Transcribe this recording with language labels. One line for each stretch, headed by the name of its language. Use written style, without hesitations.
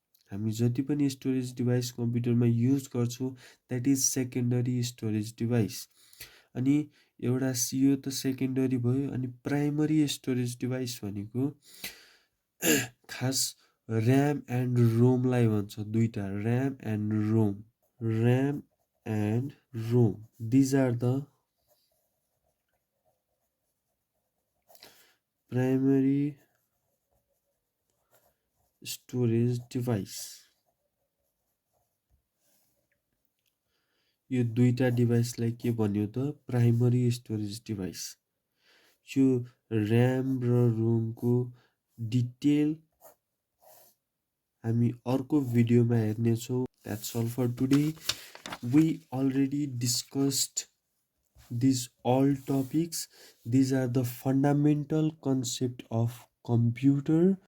Nepali: हामी जति पनि स्टोरेज डिभाइस कम्प्युटरमा युज गर्छौँ
English: That is secondary storage device.
Nepali: अनि एउटा यो त सेकेन्डरी भयो। अनि प्राइमरी स्टोरेज डिभाइस भनेको खास ऱ्याम एन्ड रोमलाई भन्छ। दुईटा RAM and Rome.
English: RAM and ROM these are the primary storage device.
Nepali: यो दुईटा डिभाइसलाई के भन्यो त प्राइमरी स्टोरेज डिभाइस। यो ऱ्याम र रोमको डिटेल हामी अर्को भिडियोमा हेर्नेछौँ।
English: That's all for today. We already discussed these all topics. These are the fundamental concept of computer